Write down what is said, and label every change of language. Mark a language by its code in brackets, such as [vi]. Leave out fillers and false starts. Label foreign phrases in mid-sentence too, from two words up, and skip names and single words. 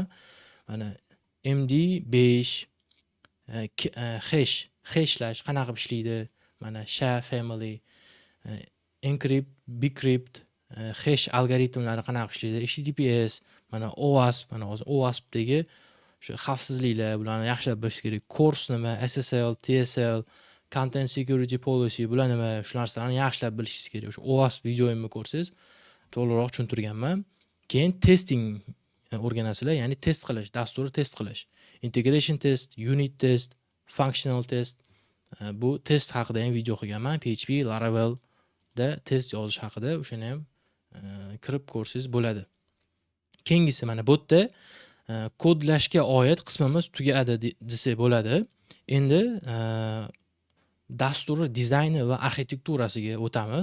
[uz] Mana MD5 hashlash qanaqa ishlaydi? Mana [en] SHA family, encrypt, decrypt, hash [uz] algoritmlari qanaqa ishlaydi? HTTPS, mana OWASP, mana hozir OWASPdagi shu xavfsizliklar, bularni yaxshilab bilish kerak. Course nima, SSL, TSL, [en] content security policy, [uz] bular nima, shu narsalarni yaxshilab bilishingiz kerak. O'sha OWASP videoyimni ko'rsangiz to'liqroq tushuntirganman. Keyin testing o'rganasizlar, ya'ni test qilish, dasturni test qilish. [en] Integration test, unit test, functional test. [uz] Bu test haqida ham video qilganman. PHP, Laravel da test yozish haqida, o'shani ham kirib ko'rsangiz bo'ladi. Keyingisi mana bu yerda kodlashga oid qismimiz tugadi desak bo'ladi. Endi dastur dizayni va arxitekturasiga o'tamiz.